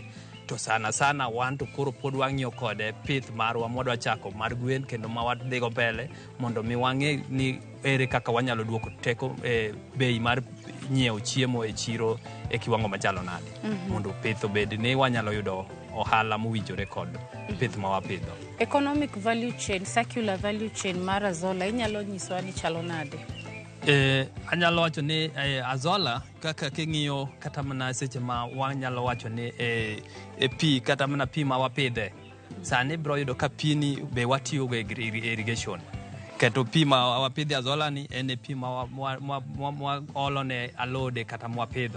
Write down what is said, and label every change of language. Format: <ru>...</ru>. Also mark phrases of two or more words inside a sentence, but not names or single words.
<luo>To sana wan to koro pod wang'iyo kode pith marwa mwadwa chako mar gwen, kendo ma wadhigo mbele mondo mi wang'e ni ere kaka wanyalo duoko teko bei mar nyiewo chiemo e chiro e kiwango machalo nade. Mondo pith obed ni wanyalo yudo ohala mowinjore kod pith ma wapidho.</luo> <en>Economic value chain, circular value chain mar Azolla inyalo nyiswa ni chalo nade?</en> <luo>Anyalo wacho ni Azolla kaka king'iyo kata mana seche ma wanyalo wacho ni pi kata mana pi ma wapidhe sani bro yudo ka pi ni be watiyo go irrigation. Keto pi ma wapidhe Azolla ni en pi ma olo ne alode kata mwapidho.</luo>